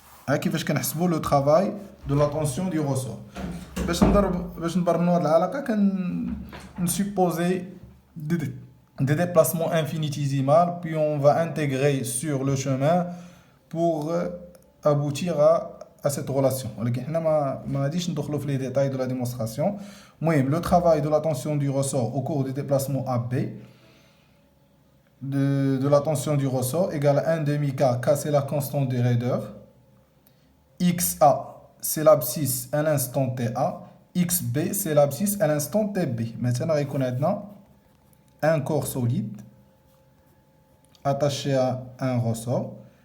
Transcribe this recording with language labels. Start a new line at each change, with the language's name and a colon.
Arabic: كيفاش كنحسبوا
French: le travail de la tension du ressort.
Arabic: باش نبرمنوا هاد العلاقة
French: supposer des déplacements infinitésimaux, puis on va intégrer sur le chemin pour aboutir à cette relation.
Arabic: ولكن حنا ما غاديش ندخلوا في
French: les détails de la démonstration. المهم le travail de la tension du ressort au cours du déplacement AB de la tension du ressort égale à 1 demi K. K c'est la constante de raideur. XA c'est l'abscisse à l'instant TA. XB c'est l'abscisse à l'instant TB. Maintenant
Arabic: غيكون عندنا
French: un corps solide attaché à un ressort.